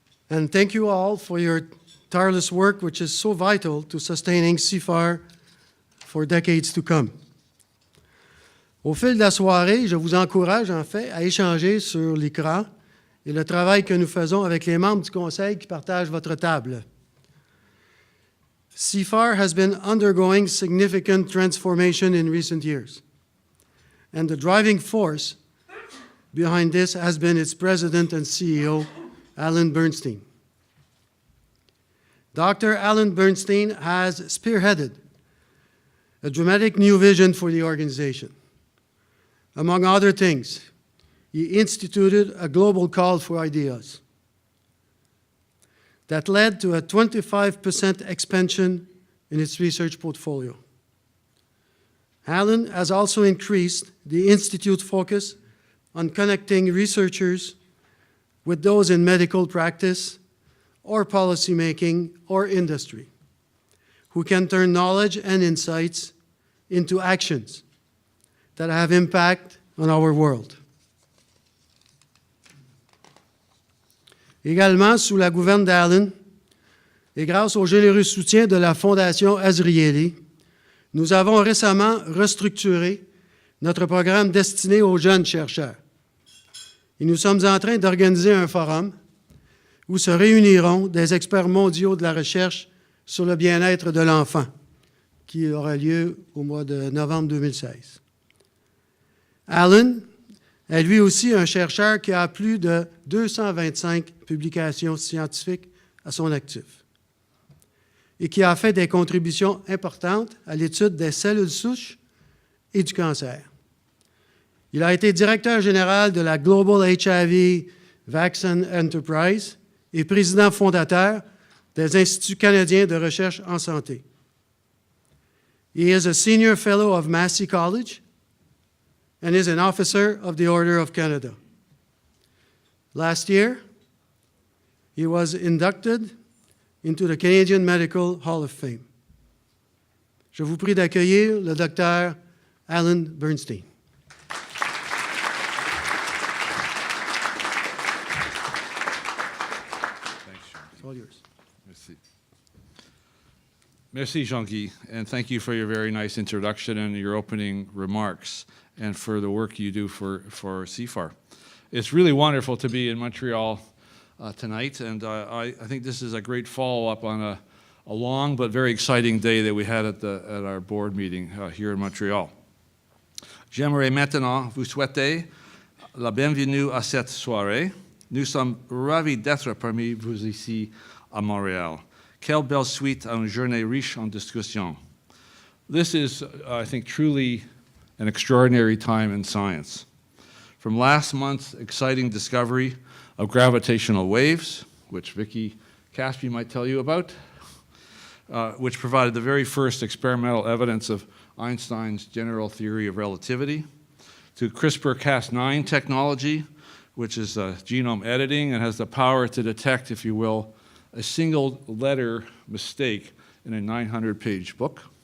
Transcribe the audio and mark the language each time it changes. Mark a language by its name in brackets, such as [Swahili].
[English] And thank you all for your tireless work, which is so vital to sustaining CIFAR for decades to come. [French] Au fil de la soirée, je vous encourage en fait à échanger sur l'ICRA et le travail que nous faisons avec les membres du Conseil qui partagent votre table. [English] CIFAR has been undergoing significant transformation in recent years, and the driving force behind this has been its president and CEO, Alan Bernstein. Dr. Alan Bernstein has spearheaded a dramatic new vision for the organization. Among other things, he instituted a global call for ideas that led to a 25% expansion in its research portfolio. Alan has also increased the Institute's focus on connecting researchers with those in medical practice or policymaking or industry, who can turn knowledge and insights into actions that have impact on our world. [French] Également, sous la gouverne d'Alan, et grâce au généreux soutien de la Fondation Azrieli, nous avons récemment restructuré notre programme destiné aux jeunes chercheurs. Et nous sommes en train d'organiser un forum où se réuniront des experts mondiaux de la recherche sur le bien-être de l'enfant, qui aura lieu au mois de novembre 2016. Alan est lui aussi un chercheur qui a plus de 225 publications scientifiques à son actif et qui a fait des contributions importantes à l'étude des cellules souches et du cancer. Il a été directeur général de la Global HIV Vaccine Enterprise et président fondateur des Instituts canadiens de recherche en santé. [English] He is a senior fellow of Massey College and is an officer of the Order of Canada. Last year, he was inducted into the Canadian Medical Hall of Fame. [French] Je vous prie d'accueillir le Dr. Alan Bernstein. [English] Thanks, Jean. It's all yours. [French] Merci. [English] Merci, Jean-Guy, and thank you for your very nice introduction and your opening remarks, and for the work you do for CIFAR. It's really wonderful to be in Montreal tonight, and I think this is a great follow-up on a long but very exciting day that we had at our board meeting here in Montreal. [French] J'aimerais maintenant vous souhaiter la bienvenue à cette soirée. Nous sommes ravis d'être parmi vous ici à Montréal. Quelle belle suite à une journée riche en discussions. [English] This is, I think, truly an extraordinary time in science. From last month's exciting discovery of gravitational waves, which Victoria Kaspi might tell you about, which provided the very first experimental evidence of Einstein's general theory of relativity, to CRISPR-Cas9 technology, which is genome editing and has the power to detect, if you will, a single letter mistake in a 900-page book